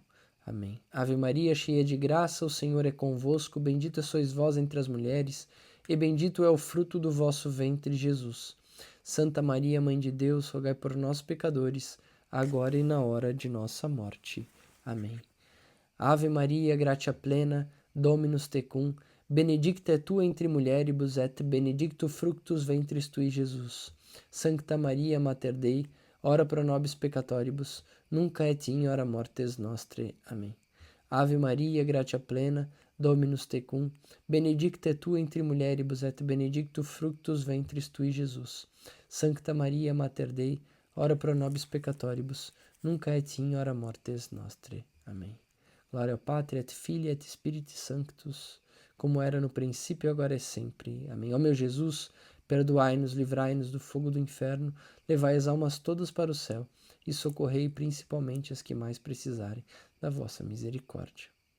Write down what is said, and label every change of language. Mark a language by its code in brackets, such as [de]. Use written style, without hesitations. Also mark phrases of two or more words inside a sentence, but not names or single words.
[pt] Amém. Ave Maria, cheia de graça, o Senhor é convosco, bendita sois vós entre as mulheres, e bendito é o fruto do vosso ventre, Jesus. Santa Maria, Mãe de Deus, rogai por nós, pecadores, agora e na hora de nossa morte. Amém. [la] Ave Maria, gratia plena, Dominus tecum, benedicta tu entre mulieribus et benedictus fructus ventris tui, Jesus. Sancta Maria, Mater Dei, ora pro nobis peccatoribus, nunc et in hora mortis nostrae. [pt] Amém. [la] Ave Maria, gratia plena, Dominus tecum, benedicta tu entre mulieribus et benedictus fructus ventris tui, Jesus. Sancta Maria, Mater Dei, ora pro nobis peccatoribus, nunc et in hora mortis nostrae. [pt] Amém. Glória ao Pátria, [la] et Filii, et Spiritus Sanctus, [pt] como era no princípio, agora e sempre. Amém. Ó meu Jesus, perdoai-nos, livrai-nos do fogo do inferno, levai as almas todas para o céu, e socorrei principalmente as que mais precisarem da vossa misericórdia.